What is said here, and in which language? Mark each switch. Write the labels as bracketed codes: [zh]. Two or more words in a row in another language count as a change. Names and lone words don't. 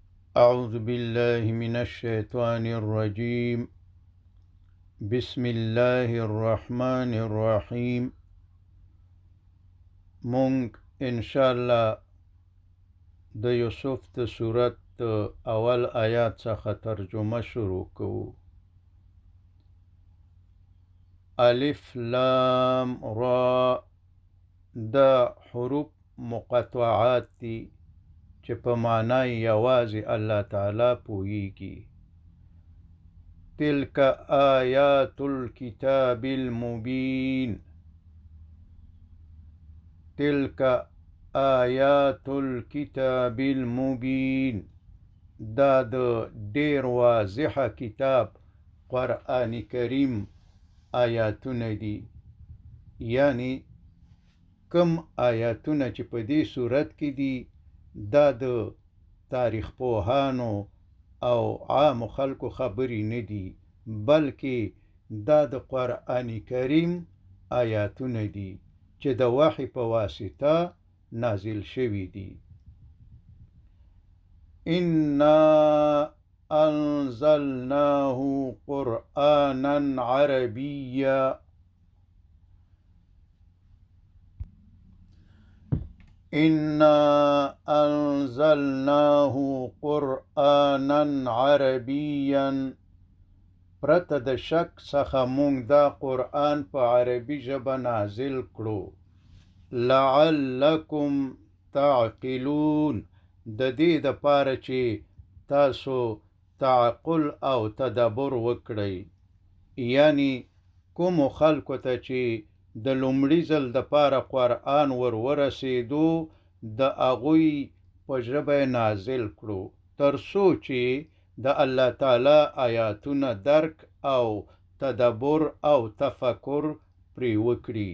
[ar] أعوذ بالله من الشيطان الرجيم. بسم الله الرحمن الرحيم. [ps] مونږ انشاءالله د یوسف د سورت اول آیات څخه ترجمه شروع کوو. الف لام را دا حروف مقطعات دي چې په معنی یوازې الله تعالی پوهیږي. [ar] تلك آیات الكتاب المبین. تلك آیات الكتاب المبین [ps] دا د ډیر واضح کتاب قرآن کریم آیاتونه دي، یعنی کم آیاتونه چې په دې صورت کې دي دا د تاریخ پوهانو او عام خلکو خبرې نه دي، بلکې دا د قرآن کریم آیاتونه دي چې د وحی په واسطه نازل شوي دي. [ar] انا انزلناه قرآنا عربيا. انا انزلناه قرآنا عربيا. [ps] پرته د شک څخه مونږ دا قرآن په عربي ژبه نازل کړو. [ar] لعلکم تعقلون، [ps] د دې دپاره چې تاسو تعقل او تدبر وکړئ، یعنی کومو خلکو ته چې د لومړي ځل دپاره قرآن ورسېدو د هغوی په ژبه نازل کړو، تر څو چې د الله تعالی آیاتونه درک او تدبر او تفکر پرې وکړي.